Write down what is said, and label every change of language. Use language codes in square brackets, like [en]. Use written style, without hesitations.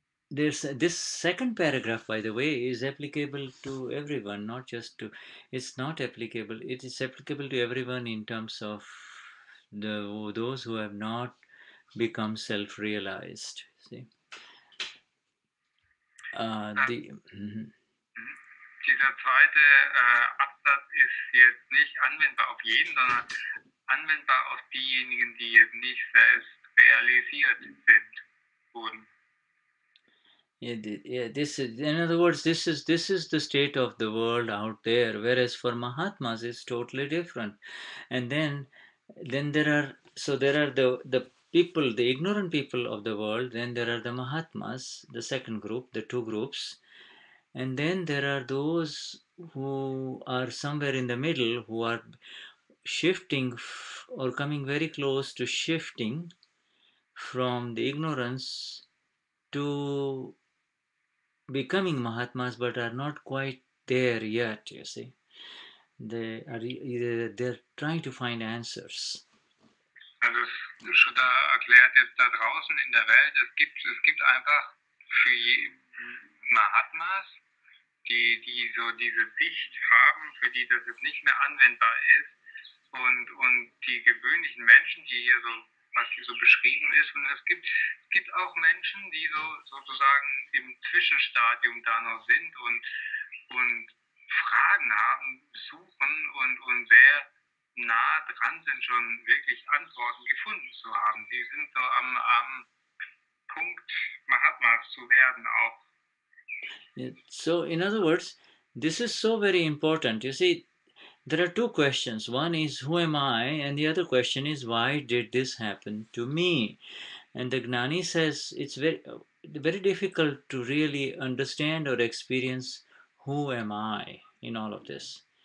[en] There's this second paragraph, by the way, is applicable to everyone, not just to. It's not applicable. It is applicable to everyone in terms of those who have not become self-realized. See, [de] Dieser zweite Absatz ist jetzt nicht anwendbar auf jeden, sondern anwendbar auf diejenigen, die jetzt nicht selbst realisiert wurden. [en] This is, in other words, this is the state of the world out there, whereas for Mahatmas it's totally different. And then there are the people, the ignorant people of the world. Then there are the Mahatmas, the second group, the two groups, and then there are those who are somewhere in the middle, who are shifting or coming very close to shifting from the ignorance to becoming Mahatmas, but are not quite there yet. You see, they're trying to find answers. [de] Also Shuddha erklärt jetzt da draußen in der Welt, es gibt einfach für Mahatmas, die so diese Sicht haben, für die das jetzt nicht mehr anwendbar ist, und die gewöhnlichen Menschen, die hier so, was hier so beschrieben ist, und es gibt auch Menschen, die sozusagen im Zwischenstadium da noch sind und Fragen haben, suchen und sehr nah dran sind, schon wirklich Antworten gefunden zu haben. Sie sind so am Punkt, Mahatmas zu werden auch. [en] So, in other words, this is so very important. You see, there are two questions. One is, who am I? And the other question is, why did this happen to me? And the Gnani says it's very difficult to really understand or experience who am I in all of this.